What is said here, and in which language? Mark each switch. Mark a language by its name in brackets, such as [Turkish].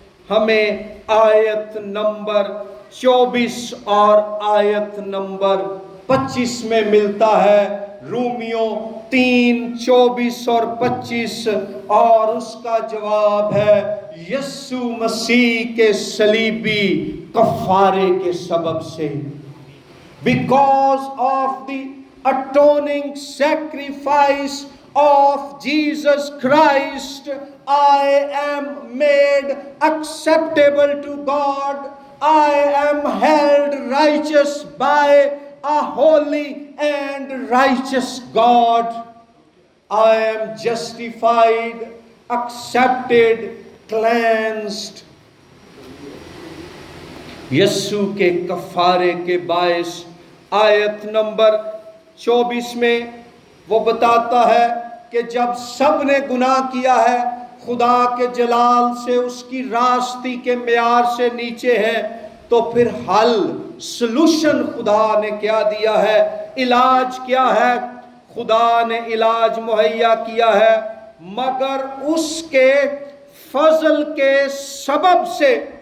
[Urdu] ہمیں آیت نمبر 24 اور آیت نمبر 25 میں ملتا ہے۔ رومیوں 3:24 اور 25، اور اس کا جواب ہے یسوع مسیح کے صلیبی کفارے کے سبب سے۔ [English] Because of the atoning sacrifice of Jesus Christ, I am made acceptable to God. I am held righteous by a holy and righteous God. I am justified, accepted, cleansed. [Urdu] یسوع کے کفارے کے باعث آیت نمبر 24 میں وہ بتاتا ہے کہ جب سب نے گناہ کیا ہے، خدا کے جلال سے، اس کی راستی کے معیار سے نیچے ہے، تو پھر حل، سلوشن خدا نے کیا دیا ہے، علاج کیا ہے؟ خدا نے علاج مہیا کیا ہے، مگر اس کے فضل کے سبب سے